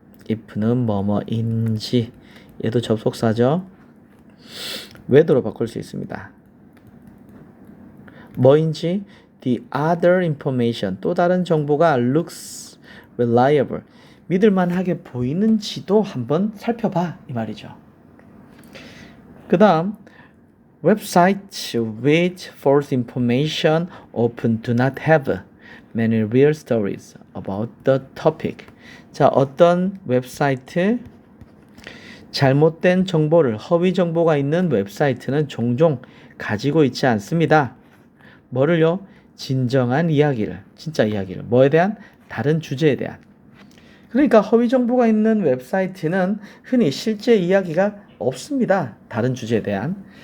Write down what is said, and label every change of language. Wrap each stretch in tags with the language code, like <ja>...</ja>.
<ko>if는 뭐뭐인지 얘도 접속사죠. whether로 바꿀 수 있습니다. 뭐인지</ko> <en>the other information</en> <ko>또 다른 정보가</ko> <en>looks reliable</en> <ko>믿을만하게 보이는지도 한번 살펴봐 이 말이죠.</ko> <en>그 다음 websites with false information often do not have many real stories about the topic.</en> <ko>자, 어떤 웹사이트 잘못된 정보를 허위 정보가 있는 웹사이트는 종종 가지고 있지 않습니다. 뭐를요? 진정한 이야기를, 진짜 이야기를. 뭐에 대한? 다른 주제에 대한. 그러니까 허위 정보가 있는 웹사이트는 흔히 실제 이야기가 없습니다. 다른 주제에 대한.</ko>